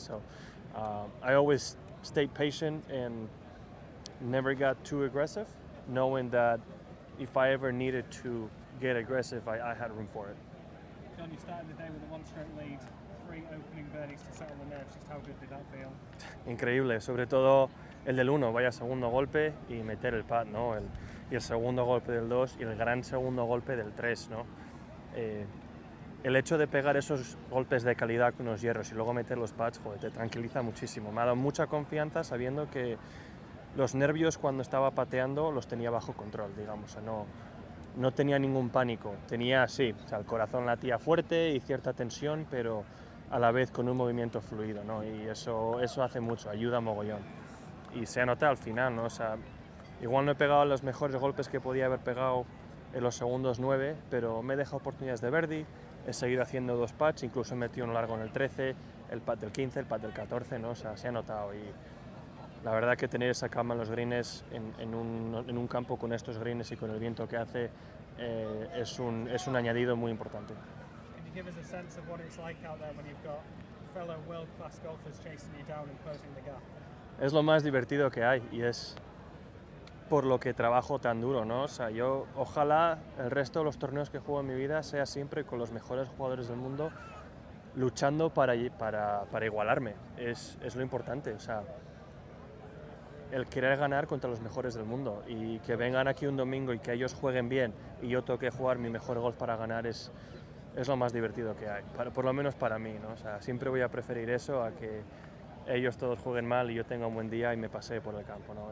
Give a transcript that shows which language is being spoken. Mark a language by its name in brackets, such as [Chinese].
[English] So I always stayed patient and never got too aggressive, knowing that if I ever needed to get aggressive, I had room for it. Jon, you started the day with a 1-stroke lead, 3 opening birdies to settle the nerves. Just how good did that feel? [Spanish] Increíble, sobre todo el del 1, vaya segundo golpe y meter el pad, ¿no? Y el segundo golpe del 2 y el gran segundo golpe del 3, ¿no? El hecho de pegar esos golpes de calidad con los hierros y luego meter los pads, joder, te tranquiliza muchísimo. Me ha dado mucha confianza sabiendo que los nervios cuando estaba pateando los tenía bajo control, digamos. O sea, no tenía ningún pánico. Tenía, sí, o sea, el corazón latía fuerte y cierta tensión, pero a la vez con un movimiento fluido, ¿no? Y eso hace mucho, ayuda mogollón. Y se nota al final, ¿no? O sea, igual no he pegado los mejores golpes que podía haber pegado en los segundos 9, pero me he dejado oportunidades de birdie, he seguido haciendo 2 putts, incluso he metido uno largo en el 13, el putt del 15, el putt del 14, ¿no? O sea, se ha notado. Y la verdad que tener esa calma en los greens, en un campo con estos greens y con el viento que hace, es un añadido muy importante. [English] Can you give us a sense of what it's like out there when you've got fellow world-class golfers chasing you down and closing the gap? [Spanish] Es lo más divertido que hay y es por lo que trabajo tan duro, ¿no? O sea, yo ojalá el resto de los torneos que juego en mi vida sea siempre con los mejores jugadores del mundo luchando para igualarme. Es lo importante, o sea, el querer ganar contra los mejores del mundo y que vengan aquí un domingo y que ellos jueguen bien y yo tengo que jugar mi mejor golf para ganar es lo más divertido que hay, por lo menos para mí, ¿no? O sea, siempre voy a preferir eso a que ellos todos jueguen mal y yo tenga un buen día y me pasee por el campo, ¿no?